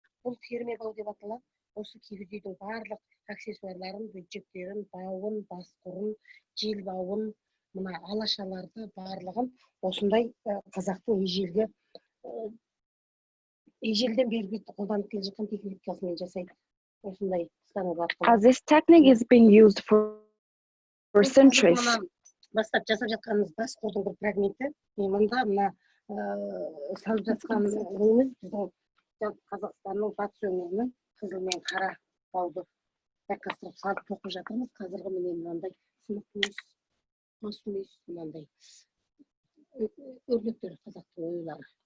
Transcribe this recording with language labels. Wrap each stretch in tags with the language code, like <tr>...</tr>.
<kk>Бұл термебау деп аталады. Осы киіз үйдің барлық аксессуарларын, бөтжектерін, бауын, басқұрын, жел бауын, мына алашаларды барлығын осындай қазақтың ежелден бері қолданып келе жатқан техникасымен жасайды. Осындай станок арқылы.</kk> <en>This technique is being used for centuries.</en> <kk>Бастап жасап жатқанымыз бас қолдың бір фрагменті. Мында мына салып жатқан неміз біздің Қазақстанның батыс өңірінің қызыл мен қара бауды байқастырып салып тоқып жатырмыз. Қазіргі міне мынандай сынық мүйіз, мас мүйіз, мынандай өрлектер қазақтың оюлары.</kk>